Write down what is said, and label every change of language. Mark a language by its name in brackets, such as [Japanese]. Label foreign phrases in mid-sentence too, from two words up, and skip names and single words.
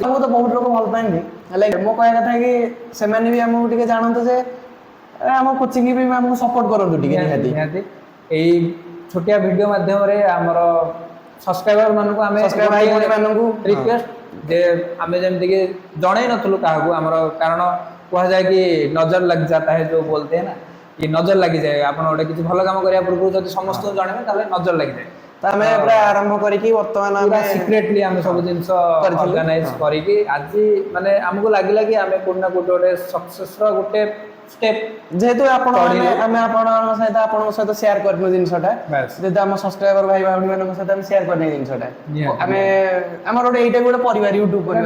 [Odia] ଆମକୁ ତ ବହୁତ ଲୋକ ଭଲ ପାଆନ୍ତି, ହେଲେ ମୋ କହିବା କଥା କି ସେମାନେ ବି ଆମକୁ ଟିକେ ଜାଣନ୍ତୁ ଯେ ଆମ କୋଚିଂ ବି ଆମକୁ ସପୋର୍ଟ କରନ୍ତୁ ଟିକେ ନିହାତି। ଏଇ ଛୋଟିଆ ଭିଡିଓ ମାଧ୍ୟମରେ ଆମର ସବସ୍କ୍ରାଇବର ମାନଙ୍କୁ ଆମେ ଭାଇ ଭଉଣୀ ମାନଙ୍କୁ ରିକ୍ୱେଷ୍ଟ ଯେ ଆମେ ଯେମିତିକି ଜଣେଇ ନଥିଲୁ କାହାକୁ, ଆମର କାରଣ କୁହାଯାଏ କି [Hindi] नज़र लग जाता है जो बोलते हैं ना, [Odia] କି ନଜର ଲାଗିଯାଏ। ଆପଣ ଗୋଟେ କିଛି ଭଲ କାମ କରିବା ପୂର୍ବରୁ ଯଦି ସମସ୍ତଙ୍କୁ ଜଣେଇବେ ତାହେଲେ ନଜର ଲାଗିଯାଏ। ତ ଆମେ ପୁରା ଆରମ୍ଭ କରିକି ବର୍ତ୍ତମାନ ପୁରା ସିକ୍ରେଟଲି ଆମେ ସବୁ ଜିନିଷ ଅର୍ଗାନାଇଜ କରିକି ଆଜି ମାନେ ଆମକୁ ଲାଗିଲା କି ଆମେ କୋଉଠି ନା କୋଉଠି ଗୋଟେ ସକ୍ସେସର ଗୋଟେ ଷ୍ଟେପ୍, ଯେହେତୁ ଆମେ ଆପଣଙ୍କ ସହିତ ସେୟାର କରିନୁ ଜିନିଷଟା, ଯେହେତୁ ଆମ ସବସ୍କ୍ରାଇବର ଭାଇ ଭଉଣୀ ମାନଙ୍କ ସହିତ ଆମେ ସେୟାର କରିନେ ଜିନିଷଟା, ଆମେ ଆମର ଗୋଟେ ଏଇଟା ଗୋଟେ ପରିବାର, ୟୁଟ୍ୟୁବ ପରିବାର